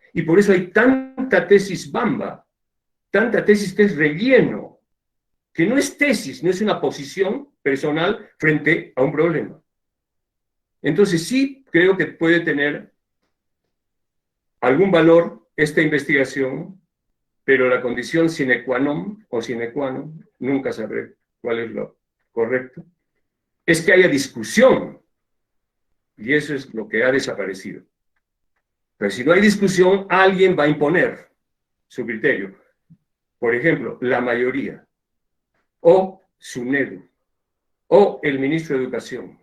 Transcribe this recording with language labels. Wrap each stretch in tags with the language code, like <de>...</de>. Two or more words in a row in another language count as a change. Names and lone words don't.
<es>Y por eso hay tanta tesis bamba, tanta tesis que es relleno, que no es tesis, no es una posición personal frente a un problema. Entonces sí creo que puede tener algún valor esta investigación, pero la condición</es> <la>sine qua non</la> <es>o</es> <la>sine qua non,</la> <es>nunca sabré cuál es lo correcto, es que haya discusión, y eso es lo que ha desaparecido. Pero si no hay discusión, alguien va a imponer su criterio. Por ejemplo, la mayoría, o SUNEDU, o el ministro de Educación.</es>